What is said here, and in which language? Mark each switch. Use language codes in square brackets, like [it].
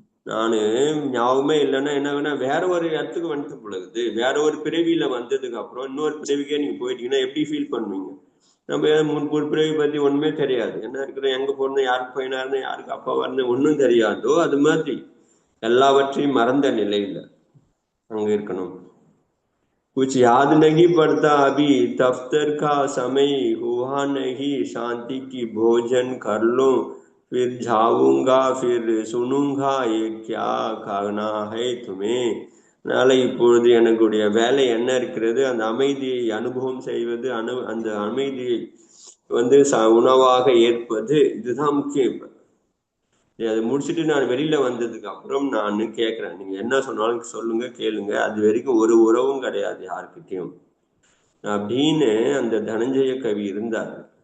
[ta] நானு ஞாபகமே இல்லைன்னா என்ன வேணா வேற ஒரு இடத்துக்கு வந்துட்டு பொழுது, வேற ஒரு பிறவியில வந்ததுக்கு அப்புறம் இன்னொரு பிறவிக்கே நீங்க போயிட்டீங்கன்னா எப்படி ஃபீல் பண்ணுவீங்க? நம்ம முன்பு பிறவி பத்தி ஒண்ணுமே தெரியாது, என்ன இருக்கிறோம், எங்க போறோம், யாருக்கு பையனா இருந்தேன், யாருக்கு அப்பாவா இருந்தேன், ஒன்றும் தெரியாதோ அது மாதிரி எல்லாவற்றையும் மறந்த நிலையில அங்க இருக்கணும். [hi] कुछ याद नहीं पड़ता अभी, दफ्तर का समय हुआ नहीं, शांति की भोजन कर लो, फिर जाऊंगा, फिर सुनूंगा ये क्या कहना है तुम्हें. [ta] அதனால இப்பொழுது எனக்குடைய வேலை என்ன இருக்கிறது, அந்த அமைதியை அனுபவம் செய்வது, அந்த அமைதியை வந்து உணவாக ஏற்பது, இதுதான் முக்கியம். இப்ப அதை முடிச்சுட்டு நான் வெளியில வந்ததுக்கு அப்புறம் நான் கேட்கிறேன், நீங்க என்ன சொன்னாலும் சொல்லுங்க, கேளுங்க, அது வரைக்கும் ஒரு உறவும் கிடையாது யாருக்கிட்டையும் அப்படின்னு அந்த தனஞ்சய கவி இருந்தார்.